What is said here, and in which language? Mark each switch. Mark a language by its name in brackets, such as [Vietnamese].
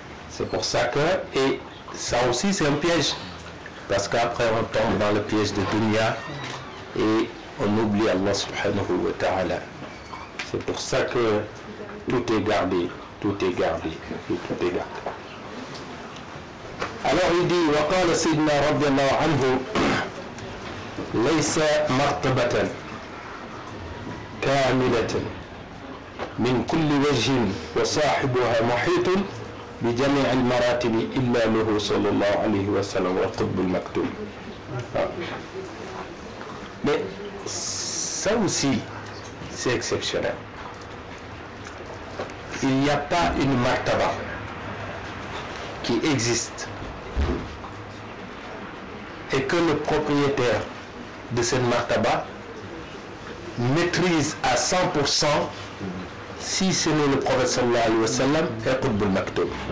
[French] C'est pour ça que, et ça aussi c'est un piège, parce qu'après on tombe dans le piège de dunya et on oublie Allah subhanahu wa ta'ala. C'est pour ça que tout est gardé, tout est gardé, tout est gardé. Alors il dit, [Arabic] وقال سيدنا رضي الله عنه ليس مرتبة كاملة من كل وجه وصاحبها محيط بجميع المراتب إلا له صلى الله عليه وسلم والقطب المكتوم. [French] Mais ça aussi, c'est exceptionnel. Il n'y a pas une martaba qui existe et que le propriétaire de cette martaba maîtrise à 100% si ce n'est le prophète sallallahu alayhi wa sallam et Qutb al-Maktoum.